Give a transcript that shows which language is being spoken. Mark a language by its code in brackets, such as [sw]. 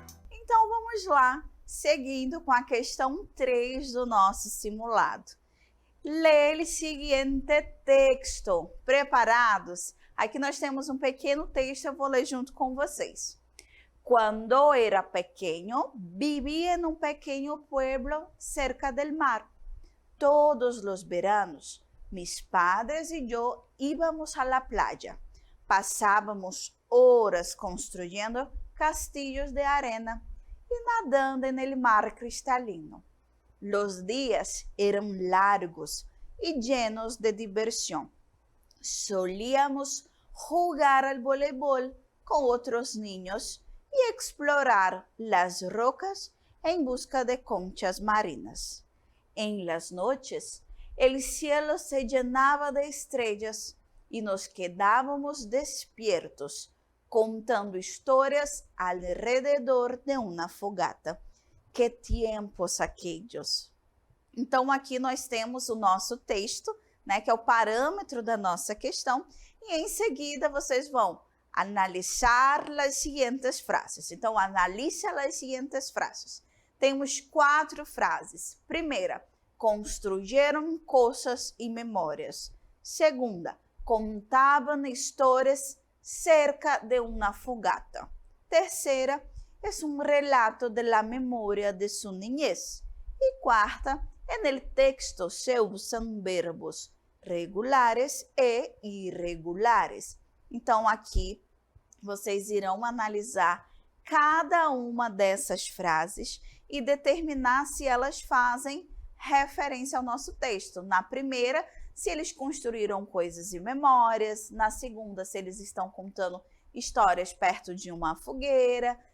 [pt] Então, vamos lá, seguindo com a questão 3 do nosso simulado. Lê o seguinte texto. Preparados? Aqui nós temos um pequeno texto, eu vou ler junto com vocês. [es] Cuando era pequeño, vivía en un pequeño pueblo cerca del mar. Todos los veranos, mis padres y yo íbamos a la playa. Pasábamos horas construyendo castillos de arena y nadando en el mar cristalino. Los días eran largos y llenos de diversión. Solíamos jugar al voleibol con otros niños y explorar las rocas en busca de conchas marinas. En las noches, el cielo se llenaba de estrellas y nos quedábamos despiertos, contando historias alrededor de una fogata. Que tempos aquellos! [pt] Então, aqui nós temos o nosso texto, né, que é o parâmetro da nossa questão, e em seguida vocês vão analisar as seguintes frases. Então, analise as seguintes frases. Temos 4 frases. Primeira, [es] construyeron cosas y memorias. Segunda, contaban historias cerca de una fogata. Tercera, es un relato de la memoria de su niñez. Y cuarta, en el texto se usan verbos regulares e irregulares. [pt] Então, aqui, vocês irão analisar cada uma dessas frases e determinar se elas fazem referência ao nosso texto. Na primeira, se eles construíram coisas e memórias. Na segunda, se eles estão contando histórias perto de uma fogueira.